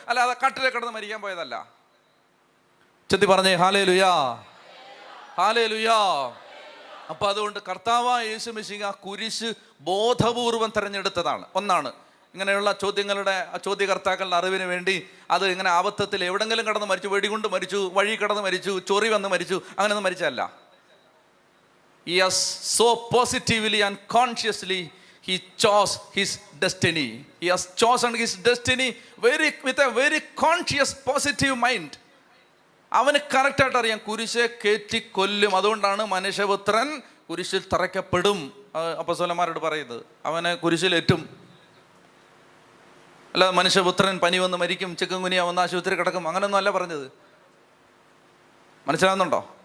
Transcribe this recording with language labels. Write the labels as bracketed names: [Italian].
[Malayalam] അല്ലാതെ കട്ടിലെ കിടന്ന് മരിക്കാൻ പോയതല്ല. ചെത്തി പറഞ്ഞേ ഹല്ലേലൂയാ, ഹല്ലേലൂയാ. അപ്പൊ അതുകൊണ്ട് കർത്താവായ യേശു മിശിഹ കുരിശ് ബോധപൂർവം തിരഞ്ഞെടുത്തതാണ്. ഒന്നാണ് ഇങ്ങനെയുള്ള ചോദ്യങ്ങളുടെ ചോദ്യകർത്താക്കളുടെ അറിവിന് വേണ്ടി അത് ഇങ്ങനെ ആപത്തത്തിൽ എവിടെങ്കിലും കടന്ന് മരിച്ചു, വെടികൊണ്ട് മരിച്ചു, വഴി കടന്ന് മരിച്ചു, ചൊറി വന്ന് മരിച്ചു, അങ്ങനെയൊന്നും മരിച്ചല്ല. [English] He has so positively and consciously he chose his destiny. He has chosen his destiny with a very conscious positive mind. [Malayalam] അവന് കറക്റ്റായിട്ട് അറിയാം കുരിശെ കയറ്റി കൊല്ലും. അതുകൊണ്ടാണ് മനുഷ്യപുത്രൻ കുരിശിൽ തറയ്ക്കപ്പെടും അപ്പോസ്തലന്മാരോട് പറയുന്നത്. അവനെ കുരിശിലേറ്റും. അല്ലാതെ മനുഷ്യപുത്രൻ പനി വന്ന് മരിക്കും, ചിക്കൻ കുനിയ വന്ന് ആശുപത്രി കിടക്കും, അങ്ങനെയൊന്നും അല്ല പറഞ്ഞത്. മനസ്സിലാകുന്നുണ്ടോ?